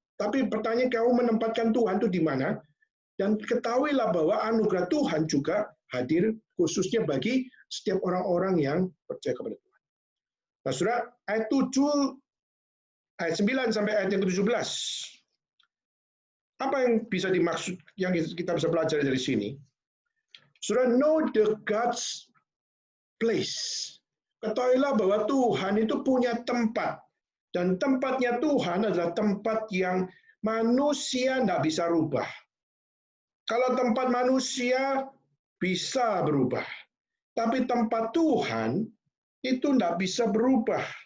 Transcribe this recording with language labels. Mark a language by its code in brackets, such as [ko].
[id] Tapi pertanyaan kamu menempatkan Tuhan itu di mana? Dan ketahuilah bahwa anugerah Tuhan juga hadir khususnya bagi setiap orang-orang yang percaya kepada Tuhan. Nah, saudara, ayat 7, ayat 9 sampai ayat yang ke-17. Apa yang bisa dimaksud, yang kita bisa pelajari dari sini? Saudara, [en] know the God's place. [id] Ketahuilah bahwa Tuhan itu punya tempat. Dan tempatnya Tuhan adalah tempat yang manusia tidak bisa rubah. Kalau tempat manusia bisa berubah. Tapi tempat Tuhan itu tidak bisa berubah.